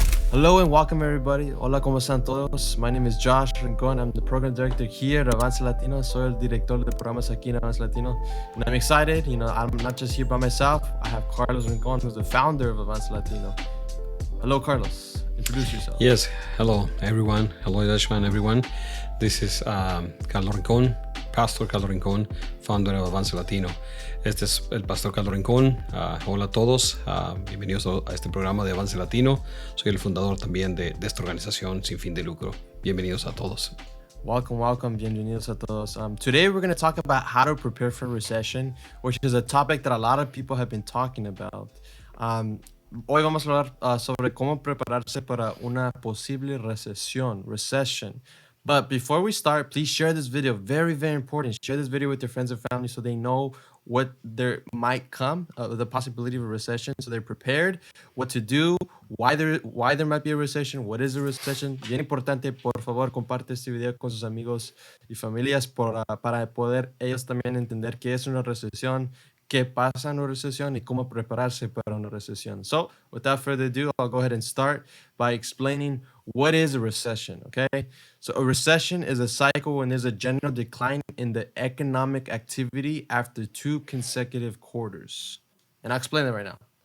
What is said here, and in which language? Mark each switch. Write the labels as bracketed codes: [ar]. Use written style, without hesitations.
[en] Hello and welcome everybody. [es] Hola, ¿cómo están todos? [en] My name is Josh Rincon. I'm the program director here at Avance Latino. [es] Soy el director de programas aquí en Avance Latino. [en] And I'm excited. I'm not just here by myself. I have Carlos Rincon, who's the founder of Avance Latino. Hello, Carlos. Introduce yourself. Yes, hello everyone. Hello Dashman, everyone. This is Carlos Rincon, Pastor Carlos Rincon, founder of Avance Latino. [es] Este es el Pastor Carlos Rincon. Hola a todos, bienvenidos a este programa de Avance Latino. Soy el fundador también de esta organización sin fin de lucro. Bienvenidos a todos. Welcome. Bienvenidos a todos. [en] Today we're going to talk about how to prepare for recession, which is a topic that a lot of people have been talking about. [es] Hoy vamos a hablar sobre cómo prepararse para una posible recession. [en] But before we start, please share this video. Very, very important. Share this video with your friends and family so they know what there might come, the possibility of a recession, so they're prepared, what to do, why there might be a recession, what is a recession. [es] Bien importante, por favor, comparte este video con sus amigos y familias para poder ellos también entender qué es una recesión, qué pasa en una recesión y cómo prepararse para una recesión. [en] So, without further ado, I'll go ahead and start by explaining what is a recession, okay? So a recession is a cycle when there's a general decline in the economic activity after 2 consecutive quarters. And I'll explain that right now.